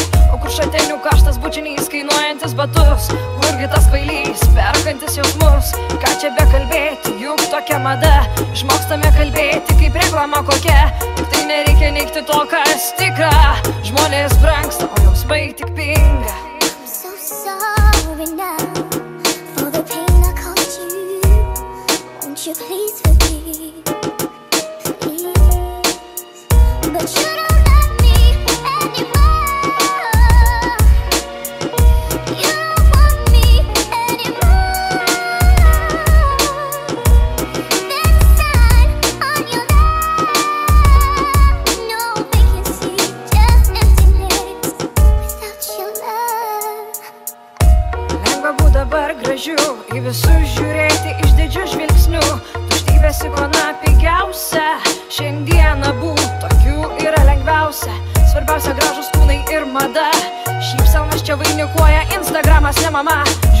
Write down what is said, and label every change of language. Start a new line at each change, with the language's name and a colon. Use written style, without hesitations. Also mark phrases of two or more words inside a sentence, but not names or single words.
Lithuanian: O kur šatenių karštas bučinys, kainuojantis batus, kurgi tas kvailys, perkantis jausmus. Ką čia bekalbėti, juk tokia mada, išmokstame kalbėti kaip reklama kokia. Tik tai nereikia neigti to, kas tikra. Žmonės brangsta, o jausmai tik pinga.
English: I'm so sorry now for the pain I caused you. Won't you please forgive, please? But you don't love me anymore. You don't want me anymore. There's a sign on your love. No vacancy, just emptiness without your love.
Lithuanian: Lengva būt dabar gražiu, į visus žiūrėti išdidžiu žvilgsniu. Tuštybės ikona pigiausia, šiandieną būt tokių yra lengviausia. Svarbiausia gražus kūnai ir mada, šypsenas čia vainikuoja Instagramas, ne mama.